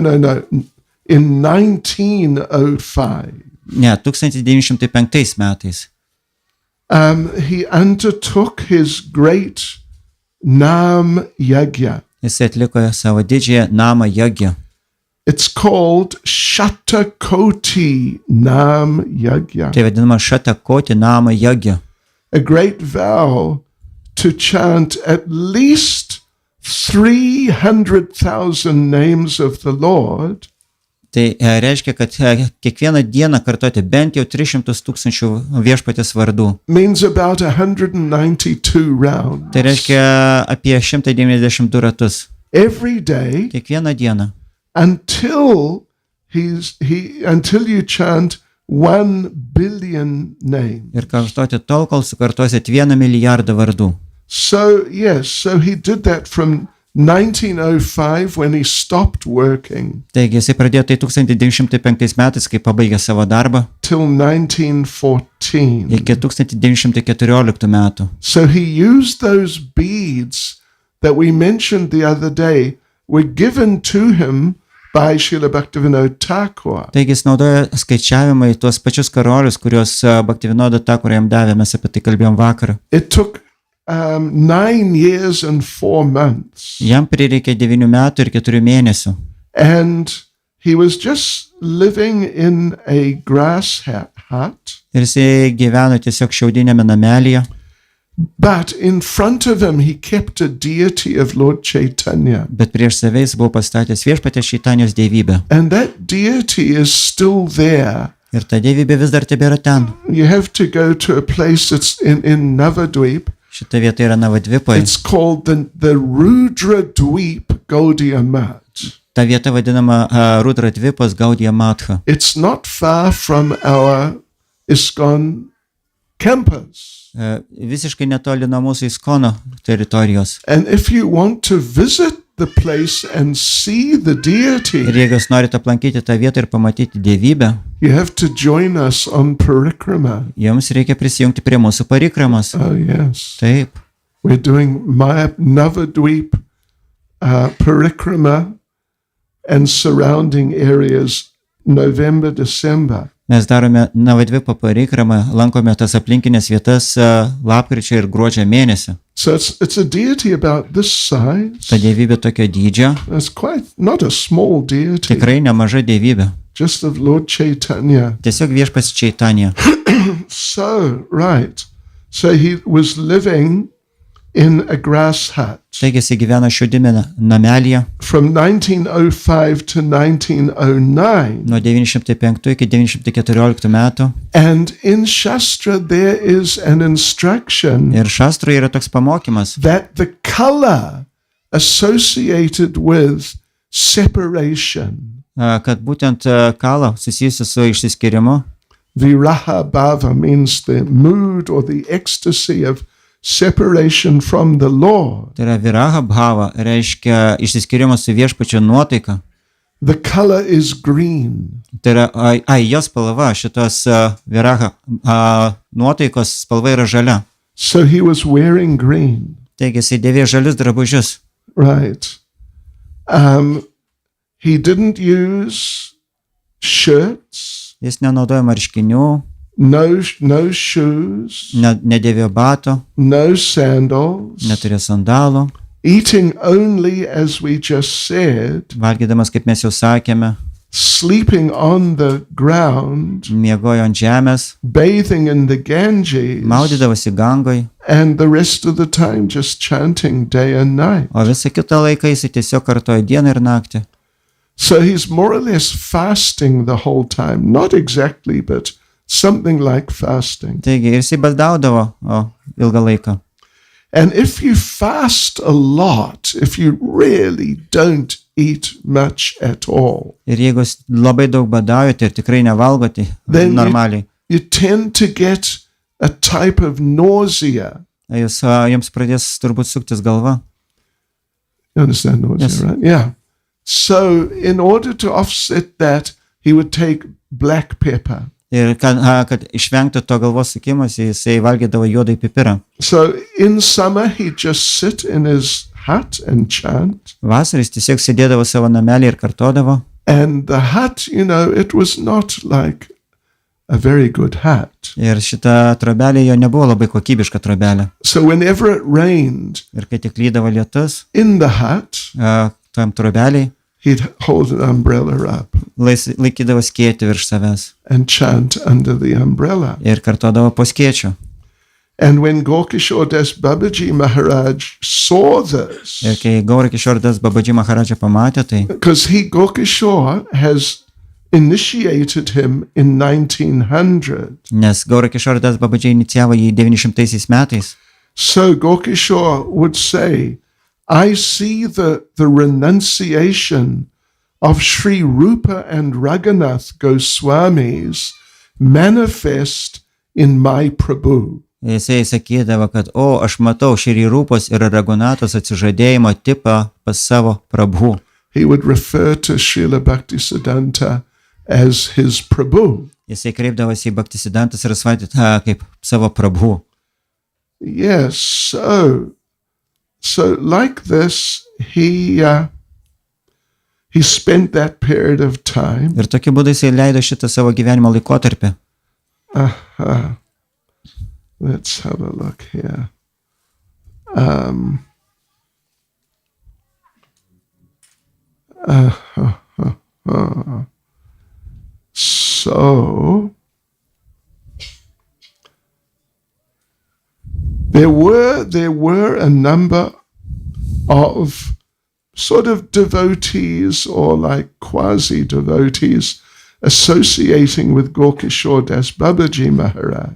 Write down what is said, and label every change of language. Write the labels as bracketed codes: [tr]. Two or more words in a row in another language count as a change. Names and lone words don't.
[en] In 1905, [lt] Ne, 1905 metais. [en] he undertook his great Nam Yagya. [lt] Jis atliko savo didžiąją namą jagę. [en] It's called Shatakoti Nam Yagya. [lt] Tai vadinama Šatakoti namą jagę. [en] A great vow to chant at least 300,000 names of the Lord. [lt] Tai reiškia, kad kiekvieną dieną kartoti bent jau 300,000 viešpatės vardų. [en] Means about 192 rounds. [lt] Tai reiškia apie 192 ratus. [en] Every day [lt] Kiekvieną dieną. [en] until you chant 1 billion names. [lt] Ir kartoti tol, kol sukartosit 1 milijardą vardų. [en] So he did that from 1905 when he stopped working [lt] Taigi jisai pradėjo tai 1905 metais, kai pabaigė savo darbą, [en] till 1914. [lt] iki 1914 metų. [en] So he used those beads that we mentioned the other day were given to him by Šrilą Bhaktisidhantą Thakur. [lt] Taigi jis naudoja skaičiavimai tuos pačius karolius, kuriuos Bhaktivinoda Thakur jam davė, mes apie tai kalbėjom vakar. [en] It took 9 years and 4 months. [lt] Jam prireikė 9 metų ir 4 mėnesių. [en] And he was just living in a grass hut. [lt] Ir jisai gyveno tiesiog šiaudinėme namelyje. [en] But in front of him he kept a deity of Lord Chaitanya. [lt] Bet prieš save jis buvo pastatęs viešpatės Čaitanijos dievybę. [en] And that deity is still there. [lt] Ir ta dievybė vis dar tebėra ten. [en] You have to go to a place that's in Navadvip. [lt] Šita vieta yra Navadvipoje. [en] It's called the Rudra Dweep Gaudiya Math. [lt] Ta vieta vadinama Rudradvipos Gaudiya Matha. [en] It's not far from our ISKCON campus. [lt] Visiškai netoli nuo mūsų Iskono teritorijos. [en] And if you want to visit the place and see the deity, [lt] Ir jeigu jūs norite aplankyti tą vietą ir pamatyti dievybę, [en] you have to join us on parikrama. [lt] jums reikia prisijungti prie mūsų parikramos. [en] Oh, yes. [lt] Taip. [en] We're doing my Navadvip parikrama and surrounding areas November, December. [lt] Mes darome Navadvipo parikramą, lankome tas aplinkinės vietas lapkričio ir gruodžio mėnesį. [en] So it's a deity about this size. [lt] Ta dievybė tokio dydžio, [en] It's quite not a small deity, [lt] tikrai nemaža dievybė. [en] just of Lord Chaitanya. [lt] Tiesiog viešpats Čaitanija. [en] So, right. So he was living in a grass hut [lt] Taigi jis gyveno šiaudinėme namelyje [en] from 1905 to 1909. [lt] nuo 905 iki 914 metų. [en] And in Shastra there is an instruction [lt] Ir šastrui yra toks pamokymas, [en] that the color associated with separation, [lt] kad būtent kala susijusi su išsiskirimu, [sa] viraha bhava, [en] means the mood or the ecstasy of separation from the Lord. [lt] tai yra [sa] viraha bhava, [lt] reiškia išsiskirimas su viešpačio nuotaika. [en] The color is green. [lt] Tai yra, jos spalva, šitos viraha nuotaikos spalva yra žalia. [en] So he was wearing green. [lt] Taigi jis dėvėjo žalius drabužius. [en] Right. He didn't use shirts, [lt] Jis nenaudojo marškinių, [en] no shoes, [lt] nedėvėjo bato, [en] no sandals, [lt] neturėjo sandalų, [en] eating only, as we just said, [lt] valgydamas, kaip mes jau sakėme, [en] sleeping on the ground, [lt] miegojo ant žemės, [en] bathing in the Ganges, [lt] maudydavosi Gangoj, [en] and the rest of the time just chanting day and night. [lt] o visą kitą laiką jis tiesiog kartojo dieną ir naktį. [en] So he's more or less fasting the whole time. Not exactly, but something like fasting. [lt] Taigi ir jisai baldaudavo ilgą laiką. [en] And if you fast a lot, if you really don't eat much at all, [lt] Ir jeigu jūs labai daug badaujate ir tikrai nevalgote [en] Then [lt] normaliai, [en] you tend to get a type of nausea. [lt] jums pradės turbūt suktis galva. [en] You understand nausea, Yes. right? Yeah. So in order to offset that, he would take black pepper. [lt] Ir kad išvengtų to galvos sukimas, jisai valgydavo juodai pipirą. [en] So in summer, he'd just sit in his hut and chant. [lt] Vasarą jis tiesiog sėdėdavo savo namelį ir kartodavo. [en] And the hut, it was not like a very good hut. [lt] Ir šita trobelė jo nebuvo labai kokybiška trobelė. [en] So whenever it rained [lt] Ir kai tik lydavo lietus, [en] in the hut, [lt] tam trobeliai [en] he'd hold an umbrella up [lt] laikydavo skėtį virš savęs [en] and chant under the umbrella. [lt] ir kartodavo po skėčiu. [en] And when Gaura-arati Das Babaji Maharaj saw this, [lt] Ir kai Gaura-arati Das Babaji Maharadža pamatė tai, [en] because Gaura-arati has initiated him in 1900. [lt] nes Gaura-arati Das Babaji inicijavo jį 900 metais, [en] So Gaura-arati would say, I see the renunciation of Sri Rupa and Raghunath Goswamis manifest in my Prabhu. [lt] jisai sakydavo, kad aš matau Šri Rupos ir Raghunatos atsižadėjimo tipą pas savo Prabhu. [en] He would refer to Šrilą Bhaktisidhantą as his Prabhu. [lt] Jisai kreipdavosi į Bhaktisidhantą Sarasvatį kaip savo Prabhu. [en] Yes, so like this, he spent that period of time. [lt] Ir tokiu būdu jisai leido šitą savo gyvenimo laikotarpį. [en] Let's have a look here. So there were a number of sort of devotees or like quasi-devotees associating with Gaura-arati Das Babaji Maharaj.